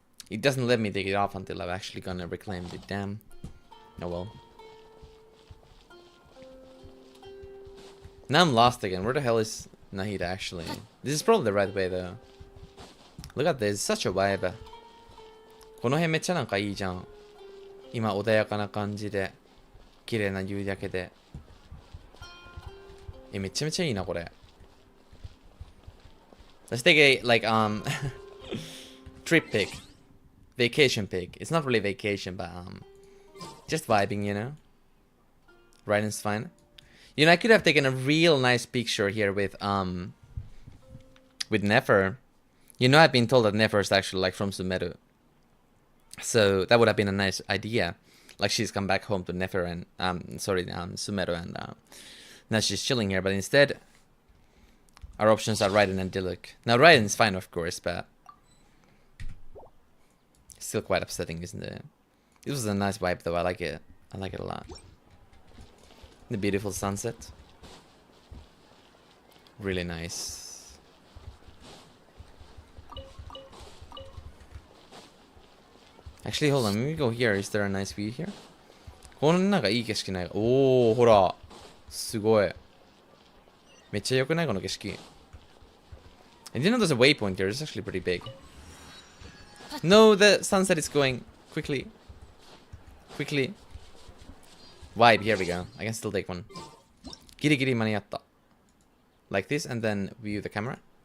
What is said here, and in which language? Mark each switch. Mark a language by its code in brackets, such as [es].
[en] It doesn't let me take it off until I've actually gonna reclaim it. Damn. Oh well. Now I'm lost again. Where the hell is Nahida actually? This is probably the right way though. Look at this. Such a vibe. [ja] この辺めっちゃなんかいいじゃん。今穏やかな感じで綺麗な夕焼けで。めちゃめちゃいいなこれ。 [en] Let's take a like trip pic, vacation pic. It's not really vacation, but just vibing, you know. Writing's fine. You know, I could have taken a real nice picture here with Nefer. You know, I've been told that Nefer is actually like from Sumeru, so that would have been a nice idea. Like she's come back home to Nefer and Sumeru, and now she's chilling here. But instead, our options are Raiden and Diluc. Now Raiden's fine, of course, but still quite upsetting, isn't it? This was a nice vibe, though. I like it. I like it a lot. The beautiful sunset. Really nice. Actually, hold on. Let me go here. Is there a nice view here? [ja] こんなんかいい景色ない。おー、ほら。すごい。めっちゃ良くないこの景色。 [en] I didn't know there's a waypoint here. It's actually pretty big. No, the sunset is going quickly. Quickly. Vibe, here we go. I can still take one. [ja] Giri giri maniatta. [en] Like this, and then view the camera.